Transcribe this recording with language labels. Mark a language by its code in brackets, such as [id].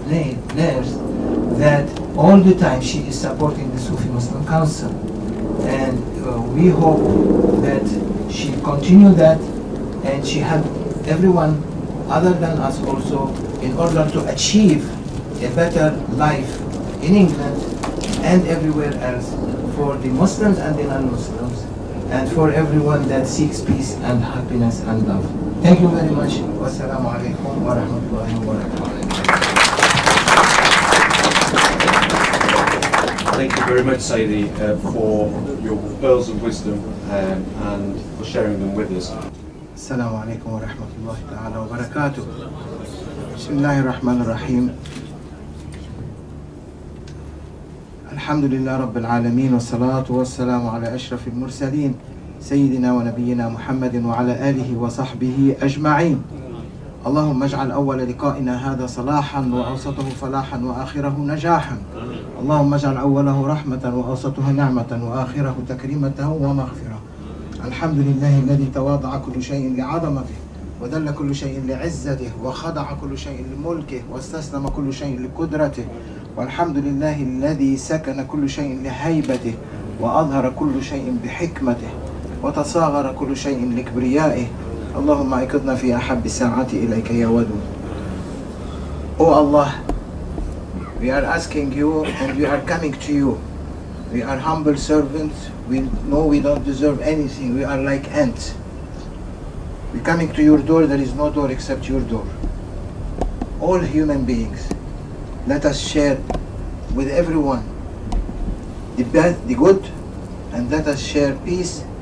[en] Blair, that all the time she is supporting the Sufi Muslim Council, and we hope that she continue that, and she have everyone other than us also, in order to achieve a better life in England and everywhere else for the Muslims and the non-Muslims, and for everyone that seeks peace and happiness and love. Thank you very much. [ar] Wassalamu alaikum wa rahmatullahi wa barakatuh. [en] Thank you very much, Saidi, for your pearls of wisdom and for sharing them with us. [ar] السلام عليكم ورحمة الله تعالى وبركاته. بسم الله الرحمن الرحيم. الحمد لله رب العالمين والصلاة والسلام على أشرف المرسلين سيدنا ونبينا محمد وعلى آله وصحبه أجمعين. اللهم اجعل أول لقائنا هذا صلاحا وأوسطه فلاحا وآخره نجاحا. اللهم اجعل أوله رحمة وأوسطه نعمة وآخره تكريمة ومغفرة. الحمد لله الذي تواضع كل شيء لعظمته وذل كل شيء لعزته وخضع كل شيء لملكه واستسلم كل شيء لقدرته. والحمد لله الذي سكن كل شيء لهيبته وأظهر كل شيء بحكمته وتصاغر كل شيء لكبريائه. اللهم اكدنا في أحب الساعات إليك يا ودود. [en] O Allah, we are asking you and we are coming to you. We are humble servants. We know we don't deserve anything. We are like ants. We're coming to your door. There is no door except your door. All human beings, let us share with everyone the bad, the good, and let us share peace.